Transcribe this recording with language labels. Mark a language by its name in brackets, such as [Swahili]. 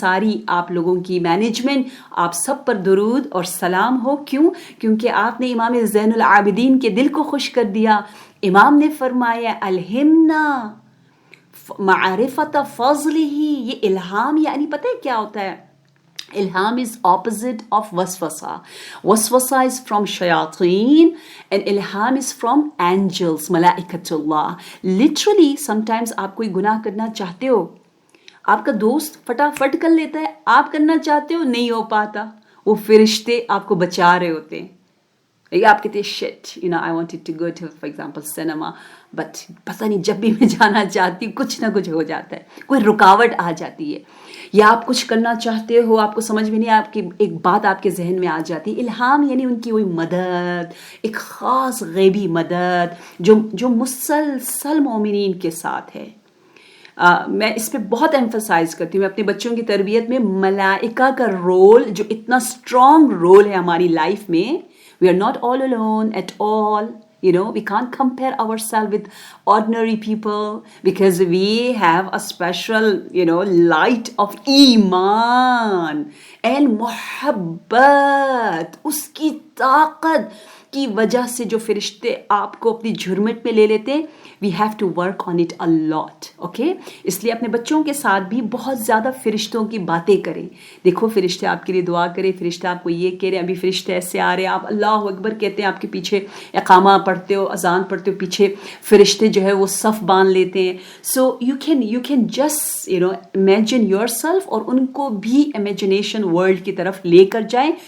[Urdu] ساری آپ لوگوں کی مینجمنٹ، آپ سب پر درود اور سلام ہو. کیونکہ آپ نے امام زین العابدین کے دل کو خوش کر دیا. امام نے فرمایا [Arabic] الہمنا معرفت فضلہ. [Urdu] یہ الہام یعنی پتہ ہے کیا ہوتا ہے؟ [English] Ilham is opposite of waswasa. Waswasa is from shayateen and ilham is from angels, malaikatullah. [Urdu] Literally, sometimes آپ کوئی گناہ کرنا چاہتے ہو، آپ کا دوست فٹافٹ کر لیتا ہے، آپ کرنا چاہتے ہو نہیں ہو پاتا، وہ فرشتے آپ کو بچا رہے ہوتے ہیں. آپ کہتے ہیں [English] shit, I wanted to go to, for example, cinema, but [Urdu] پتہ نہیں جب بھی میں جانا چاہتی ہوں کچھ نہ کچھ ہو جاتا ہے، کوئی رکاوٹ آ جاتی ہے. یا آپ کچھ کرنا چاہتے ہو، آپ کو سمجھ میں نہیں، آپ کی ایک بات آپ کے ذہن میں آ جاتی. الہام یعنی ان کی وہی مدد، ایک خاص غیبی مدد جو مسلسل مومنین کے ساتھ ہے. میں اس پہ بہت ایمفسائز کرتی ہوں. میں اپنے بچوں کی تربیت میں ملائکہ کا رول جو اتنا اسٹرانگ رول ہے ہماری لائف میں. [English] We are not all alone at all. We can't compare ourselves with ordinary people because we have a special, light of iman and muhabbat. [Urdu] اس کی طاقت کی وجہ سے جو فرشتے آپ کو اپنی جھرمٹ میں لے لیتے ہیں. [English] We have to work on it a lot. Okay? [Urdu] اس لیے اپنے بچوں کے ساتھ بھی بہت زیادہ فرشتوں کی باتیں کریں. دیکھو فرشتے آپ کے لیے دعا کریں، فرشتے آپ کو یہ کہہ رہے ہیں، ابھی فرشتے ایسے آ رہے ہیں، آپ اللہ اکبر کہتے ہیں، آپ کے پیچھے اقامہ پڑھتے ہو، اذان پڑھتے ہو، پیچھے فرشتے جو ہے وہ صف باندھ لیتے ہیں. [English] So you can just imagine yourself [Urdu] اور ان کو بھی imagination world کی طرف لے کر جائیں.